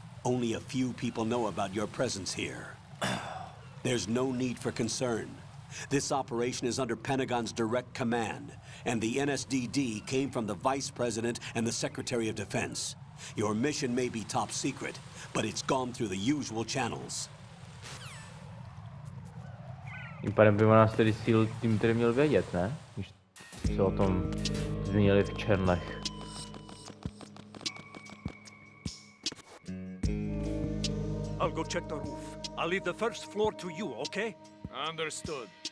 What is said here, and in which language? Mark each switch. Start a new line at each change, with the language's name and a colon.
English: Only a few people know about your presence here. There's no need for concern. This operation is under Pentagon's direct command, and the NSDD came from the Vice President and the Secretary of Defense. Your mission may be top secret, but it's gone through the usual channels.
Czech: Tím pádem by nás tedy SEAL tým tedy měl vědět, ne? Když se o tom zmínili v černlech.
English: I'll go check the roof. I'll leave the first floor to you, okay? Understood.